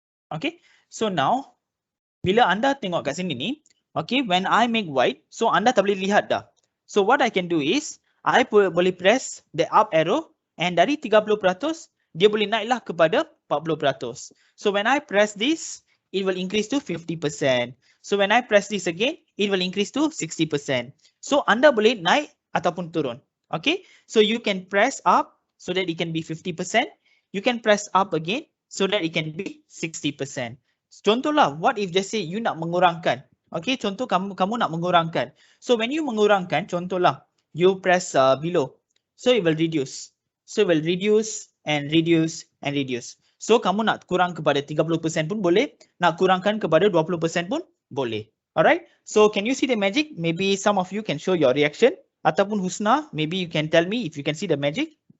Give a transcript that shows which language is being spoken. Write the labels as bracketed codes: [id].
[ms] Okay, so now bila anda tengok kat sini ni, okay, [en] when I make white, [ms] so anda tak boleh lihat dah. [en] So what I can do is, I boleh press the up arrow and [ms] dari 30% dia boleh naiklah kepada 40%. [en] So when I press this, it will increase to 50%. So when I press this again, it will increase to 60%. [ms] So anda boleh naik ataupun turun. [en] Okay, so you can press up so that it can be 50%. You can press up again so that it can be 60%. Contohlah, what if just say you [ms] nak mengurangkan. Okay, contoh kamu nak mengurangkan. [en] So when you [ms] mengurangkan, contohlah, [en] you press below. So it will reduce. So it will reduce and reduce [ms] and reduce. So kamu nak kurang kepada 30% pun boleh, nak kurangkan kepada 20% pun boleh. [en] Alright, so can you see the magic? Maybe some of you can show your reaction. [ms] Ataupun [en] Husna, maybe you can tell me if you can see the magic.